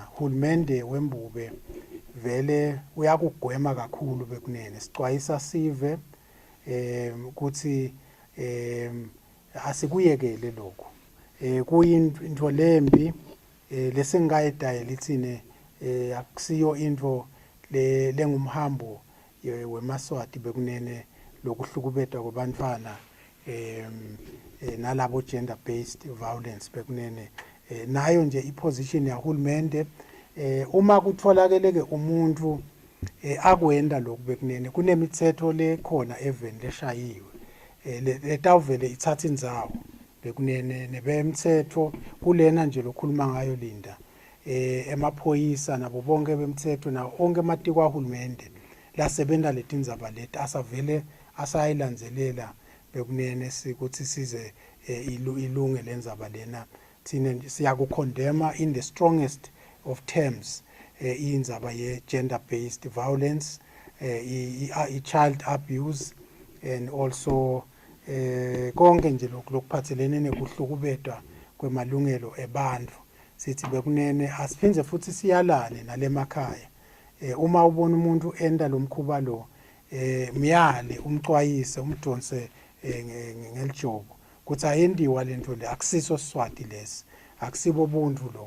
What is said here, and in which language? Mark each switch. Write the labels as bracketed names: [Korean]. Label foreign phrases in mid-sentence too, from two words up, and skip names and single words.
[Swati] Hulumende wembube vele uyakugwema kakhulu bekunene sixwayisa sive ukuthi asikuyekele lokho kuyinto lembi lesingayidayela ithine akusiyo into lengumhambo wemaswati bekunene lokuhlukubetwa kwabantwana nalabo [English] gender based violence [Swati] bekunene nayo nje iposition yahulumende Uma kutholakele ke umuntu akwenda lokhu bekunene kunemithetho le khona eveni leshayiwe letawuvele ithatha indzawo bekunene nebemthetho kulena nje lokhuluma ngayo Linda emaphoyisa nabo bonke bemthetho na onke amatiko ahulumende lasebenta letindzaba leti asavele asayilandzelela bekunene sikuthi size ilunge lendzaba lena thina siyakukondema [English] in the strongest of terms [Swati] indzaba ye [English] gender based violence child abuse and also [Swati] konke nje lokuphathelene nekuhlukubetwa kwemalungelo ebantfu sithi bekunene asiphindze futhi siyalane nalemakhaya uma ubona umuntu enda lomkhuba lo myale umcwayise umdonse ngelijobo kuthi ayendiwa lento le akusiso Siswati lesi akusibo buntu lokho